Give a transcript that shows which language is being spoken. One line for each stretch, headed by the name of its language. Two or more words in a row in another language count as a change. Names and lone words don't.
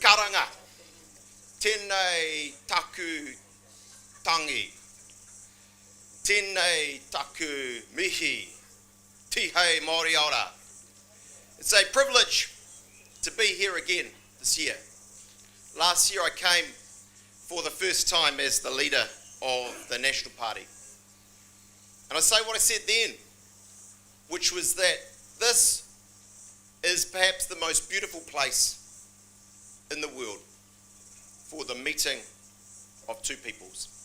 Māori: Hanga, tēnei taku tangi, tēnei taku mihi, tihei Māori ora.
English: It's a privilege to be here again this year. Last year I came for the first time as the leader of the National Party. And I say what I said then, which was that this is perhaps the most beautiful place in the world for the meeting of two peoples.